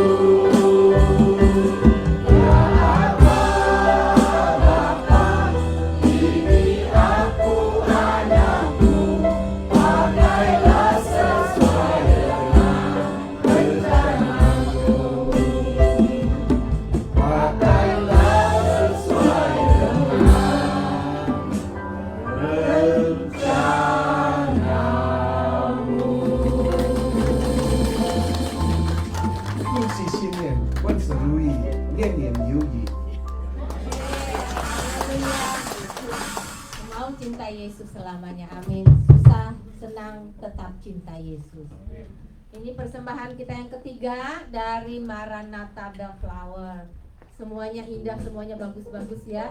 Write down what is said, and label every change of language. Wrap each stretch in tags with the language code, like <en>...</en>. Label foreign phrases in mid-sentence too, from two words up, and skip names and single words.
<id>Ya Bapa, ini aku anakmu, pakailah sesuai dengan rencanamu. Pakailah sesuai dengan rencanamu.</id> <zh>恭喜新年，万事如意，年年有余。</zh> <id>Ku mau cinta Yesus selamanya. Amin. Susah, senang, tetap cinta Yesus. Ini persembahan kita yang ketiga dari Maranatha The Flower. Semuanya indah, semuanya bagus-bagus ya.</id>